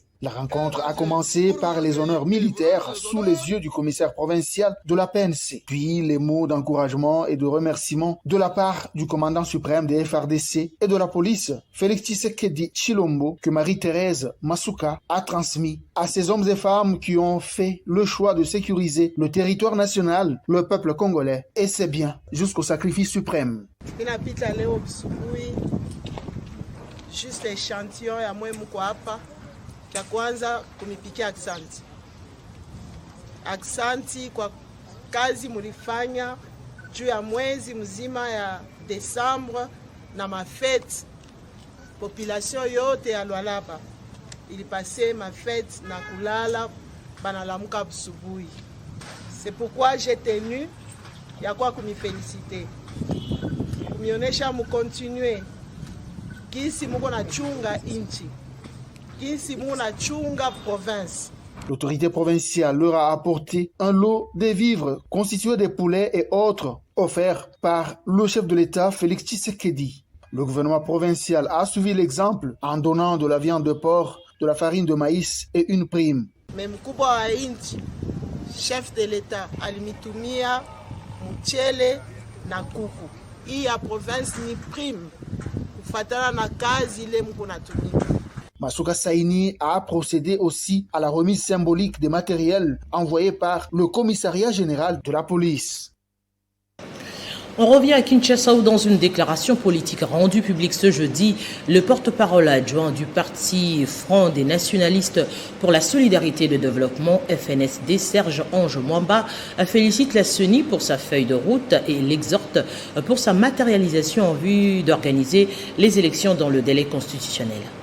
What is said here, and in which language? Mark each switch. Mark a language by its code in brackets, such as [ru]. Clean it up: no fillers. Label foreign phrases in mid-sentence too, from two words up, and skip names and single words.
[fr] La rencontre a commencé par les honneurs militaires sous les yeux du commissaire provincial de la PNC, puis les mots d'encouragement et de remerciement de la part du commandant suprême des FARDC et de la police, Félix Tshisekedi Tshilombo, que Marie-Thérèse Masuka a transmis à ces hommes et femmes qui ont fait le choix de sécuriser le territoire national, le peuple congolais, et c'est bien jusqu'au sacrifice suprême. Juste échantillon [sw] ya mwe mko hapa. Cha kwanza kumipikia aksanti. Aksanti kwa kazi mulifanya juu ya mwezi mzima ya Desembre na mafete. Population yote ya Lualaba ilipase mafete na kulala banalamuka busubuhi. [fr] C'est pourquoi j'ai tenu [sw] ya kwa kumiféliciter. Kumionesha mu continuer kisi muko na chunga inchi. [fr] L'autorité provinciale leur a apporté un lot de vivres constitués de poulets et autres offerts par le chef de l'État Félix Tshisekedi. Le gouvernement provincial a suivi l'exemple en donnant de la viande de porc, de la farine de maïs et une prime. [sw] Mais mkubwa wa inchi, [fr] chef de l'État [sw] alimitumia mchele na kuku. Hii ya province ni prime kufatana na kazi ile mko natumia. [fr] Masuka Saini a procédé aussi à la remise symbolique des matériels envoyés par le commissariat général de la police. On revient à Kinshasa où dans une déclaration politique rendue publique ce jeudi, le porte-parole adjoint du parti Front des nationalistes pour la solidarité et le développement, FNSD, Serge Ange Mwamba, félicite la CENI pour sa feuille de route et l'exhorte pour sa matérialisation en vue d'organiser les élections dans le délai constitutionnel.